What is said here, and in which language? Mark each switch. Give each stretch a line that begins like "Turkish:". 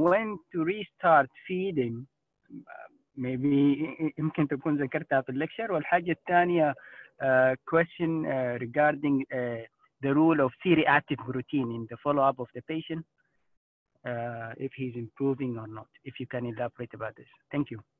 English: When to restart feeding?
Arabic: Maybe يمكن تكون ذكرتها في الليكشر. والحاجة الثانية
English: question regarding the role of C-reactive protein in the follow-up of the patient, if he's improving or not. If you can elaborate about this. Thank you.